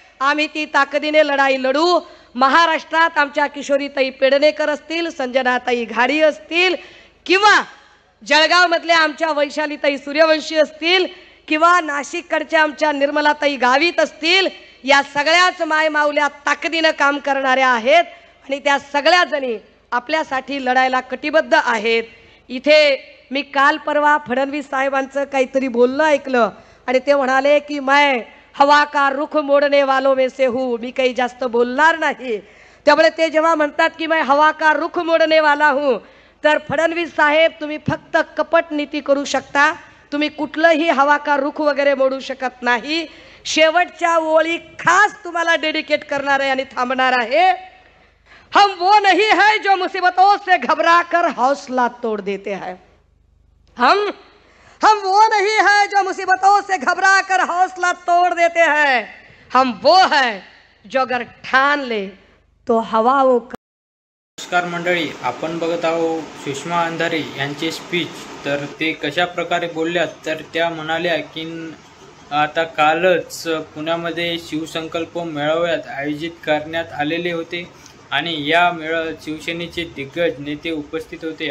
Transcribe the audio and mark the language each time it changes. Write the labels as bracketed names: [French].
[Marathi] आम्ही ती ताकदीने लढाई लढू. महाराष्ट्रात आमच्या किशोरीताई पेडणेकर असतील, संजनाताई घाडी असतील, किंवा जळगाव मधल्या आमच्या वैशालीताई सूर्यवंशी असतील, किंवा नाशिककडच्या आमच्या निर्मलाताई गावित असतील, या सगळ्याच माय माऊल्या ताकदीनं काम करणाऱ्या आहेत आणि त्या सगळ्या जणी आपल्यासाठी लढायला कटिबद्ध आहेत. इथे मी काल परवा फडणवीस साहेबांचं काहीतरी बोलणं ऐकलं आणि ते म्हणाले की मैं [Hindi] हवा का रुख मोडने वालों में से हूँ, [Marathi] मी काही जास्त बोलणार नाही. त्यामुळे ते जेव्हा म्हणतात की [Hindi] मैं हवा का रुख मोडने वाला हूँ, [Marathi] तर फडणवीस साहेब तुम्ही फक्त कपट नीती करू शकता, तुम्ही कुठलंही [Hindi] हवा का रुख [Marathi] वगैरे मोडू शकत नाही. शेवटच्या ओळी खास तुम्हाला डेडिकेट करणार आहे आणि थांबणार आहे. [Hindi] हम वो नहीं है जो मुसीबतों से घबरा कर हौसला तोड़ देते हैं. हम वो नहीं है जो मुसीबतों से घबरा कर हौसला तोड़ देते हैं. हम वो है जो अगर ठान ले तो हवाओं का. [Marathi] नमस्कार मंडळी, आपण बघत आहोत सुषमा अंधारे यांचे स्पीच. तर ते कशा प्रकारे बोलल्यात, तर त्या म्हणाल्या की आता कालच पुण्यामध्ये शिवसंकल्प मेळाव्यात आयोजित करण्यात आलेले होते आणि या शिवसेनेचे दिग्गज नेते उपस्थित होते.